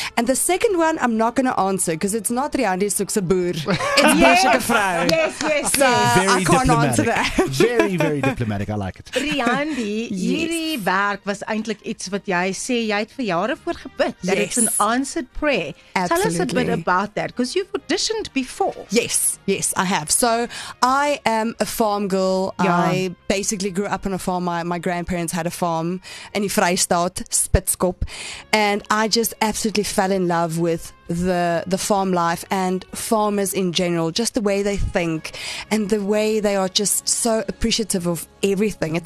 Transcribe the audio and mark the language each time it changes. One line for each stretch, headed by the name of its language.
English: And the second one, I'm not going to answer because it's not Riandi Soekse Boer. It's Boer soeke vrou. Yes. So I can't answer that. Very, very diplomatic. I like it.
Afrikaans: Riandi, hierdie werk was eintlik iets wat jy sê jy het vir jare voor gebid.
English: That it's an Yes. answered prayer. Tell us a Absolutely. bit about that because you've auditioned before. Yes, I have. So I am a farm girl. Yeah. I basically grew up on a farm. My grandparents had a farm in die Vrystaat, Spitskop, and I just absolutely fell in love with the farm life and farmers in general, just the way they think and the way they are just so appreciative of everything.